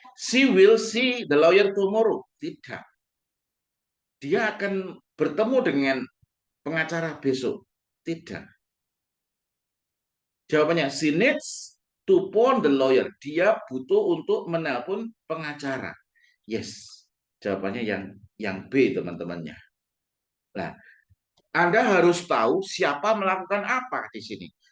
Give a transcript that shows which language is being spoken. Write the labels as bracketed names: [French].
[English] She will see the lawyer tomorrow. [Indonesian] Tidak. Dia akan bertemu dengan pengacara besok. Tidak. [English] Jawabannya, she needs to phone the lawyer. [Indonesian] Dia butuh untuk menelpon pengacara. Yes. Jawabannya yang B, teman-temannya. Nah, Anda harus tahu siapa melakukan apa di sini.